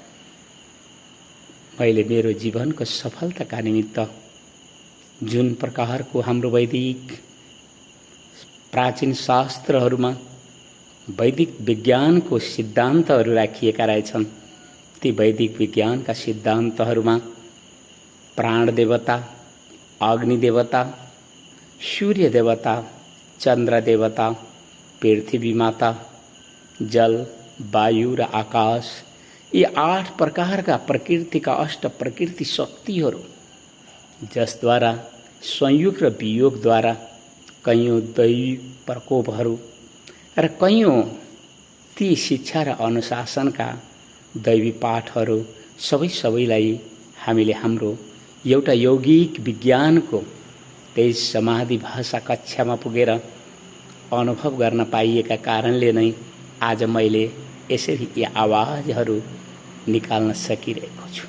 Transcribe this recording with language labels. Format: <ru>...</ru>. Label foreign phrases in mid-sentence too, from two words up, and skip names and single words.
<ne>मैले मेरो जीवनको सफलताका निमित्त जुन प्रकारको हाम्रो वैदिक प्राचीन शास्त्रहरूमा वैदिक विज्ञानको सिद्धान्तहरू राखिएका रहेछन्, ती वैदिक विज्ञानका सिद्धान्तहरूमा प्राण देवता, अग्नि देवता, सूर्य देवता, चन्द्र देवता, पृथ्वी माता, जल, वायु र आकाश, यी 8 प्रकारका प्रकृतिका अष्ट प्रकृति शक्तिहरू जसद्वारा संयोग र वियोगद्वारा कयौं दैवी प्रकोपहरू र कयौं ती शिक्षा र अनुशासनका दैवी पाठहरू सबैलाई हामीले हाम्रो एउटा यौगिक विज्ञानको त्यस समाधि भाषा कक्षामा पुगेर अनुभव गर्न पाइएका कारणले नै आज मैले यसरी यी आवाजहरू निकाल्न सकिरहेको छु।</ne>